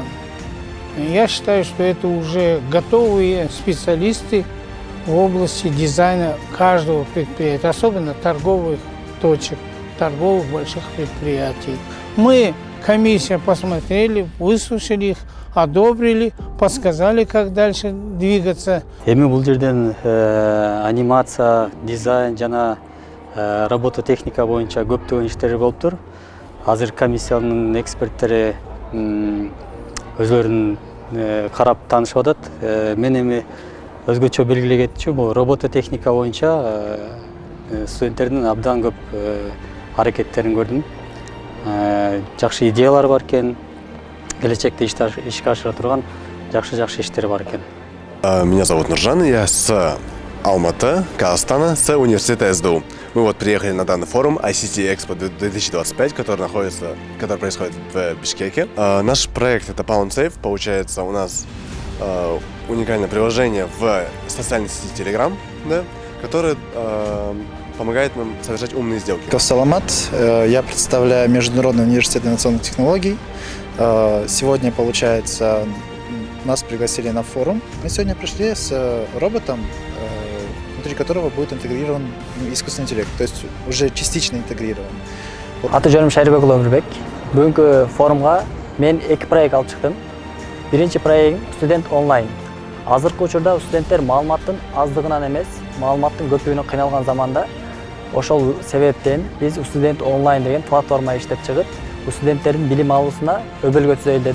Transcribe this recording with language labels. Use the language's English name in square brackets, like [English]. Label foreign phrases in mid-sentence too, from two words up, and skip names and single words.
[Russian] Я считаю, что это уже готовые специалисты в области дизайна каждого предприятия, особенно торговых точек, торговых больших предприятий. Мы, комиссия, посмотрели, выслушали их, одобрили, подсказали, как дальше двигаться. [Kyrgyz] Эми бул жерден анимация, дизайн жана робототехника боюнча көптөгөн иштер болуптур. Азыр комиссиянын эксперттери өзлөрүн карап таанышып атат. Мен эми өзгөчө белгилей кетчү, бул робототехника боюнча студенттердин абдан көп аракеттерин көрдүм. Жакшы идеялар бар экен, келечекте ишке ашыра турган жакшы иштер бар экен. [Russian] Меня зовут Нуржан, я с Алматы, Казахстана, с университета СДУ. Мы приехали на данный форум ICT Expo 2025, который происходит в Бишкеке. Наш проект — это Pound Safe. Получается, у нас уникальное приложение в социальной сети Telegram, да, которое помогает нам совершать умные сделки. Саламат, я представляю Международный университет инновационных технологий. Сегодня, получается, нас пригласили на форум. Мы сегодня пришли с роботом, внутри которого будет интегрирован искусственный интеллект, то есть уже частично интегрирован. [Kyrgyz] Аты жөнүм Шайрбек Өмүрбек. Бүгүнкү форумга мен 2 проект алып чыктым. Биринчи проект студент онлайн. Азыркы учурда студенттер маалыматтын аздыгынан эмес, маалыматтын көпүнөн кыйналган заманда ошол себептен биз студент онлайн деген платформа иштеп чыгып, студенттердин билим алуусуна өбөлгө түзөйүн дедик.